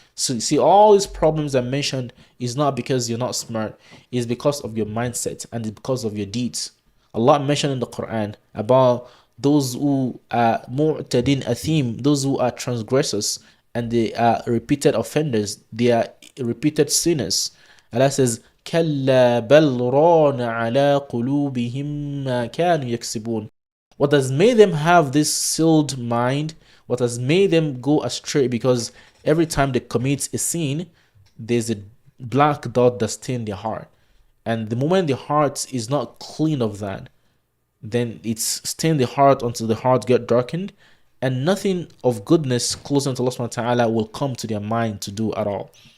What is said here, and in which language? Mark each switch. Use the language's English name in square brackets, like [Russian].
[English] So you see, all these problems I mentioned is not because you're not smart. It's because of your mindset and it's because of your deeds. Allah mentioned in the Quran about those who are mu'tadin athim, those who are transgressors, and they are repeated offenders. They are repeated sinners. Allah says, [Arabic] كَلَّا بَلْ رَانَ عَلَىٰ قُلُوبِهِمْ مَا كَانُوا يَكْسِبُونَ. [English] What has made them have this sealed mind, what has made them go astray, because every time they commit a sin, there's a black dot that stains their heart. And the moment the heart is not clean of that, then it's stained the heart until the heart get darkened, and nothing of goodness close unto Allah subhanahu wa ta'ala will come to their mind to do at all.